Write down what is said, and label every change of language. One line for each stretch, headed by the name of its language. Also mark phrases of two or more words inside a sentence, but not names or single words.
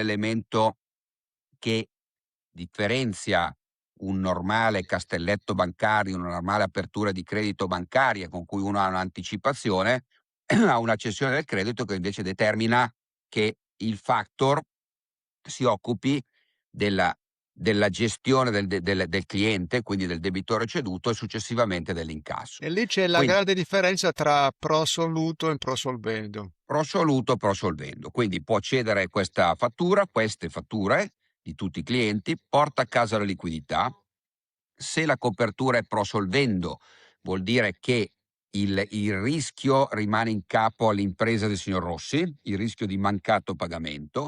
Italian: l'elemento che differenzia un normale castelletto bancario, una normale apertura di credito bancaria con cui uno ha un'anticipazione, a una cessione del credito che invece determina che il factor si occupi della gestione del cliente, quindi del debitore ceduto e successivamente dell'incasso. e lì c'è la Quindi grande differenza tra
Latin: pro soluto
Italian: e
Latin: pro solvendo. pro soluto, pro solvendo.
Italian: Quindi può cedere queste fatture di tutti i clienti, porta a casa la liquidità. Se la copertura è
Latin: pro solvendo,
Italian: vuol dire che il rischio rimane in capo all'impresa del signor Rossi, il rischio di mancato pagamento.